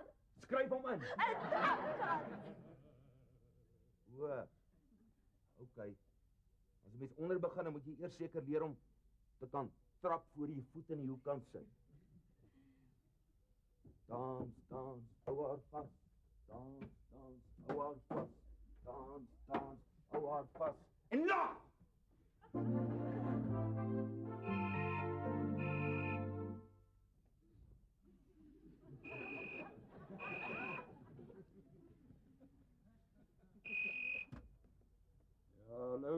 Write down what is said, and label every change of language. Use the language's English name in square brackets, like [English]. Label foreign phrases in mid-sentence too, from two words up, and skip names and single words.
[Afrikaans] Skryf hom in. 'n Kar. O. Okay. As 'n mens onder begin, dan moet jy eers seker leer om te kan trap voor jy voet in die hoek kan sit. Dans, dans, hou haar vas. Dans, dans, hou haar vas. Dans, dans, hou haar vas. En lag! Ja, hallo.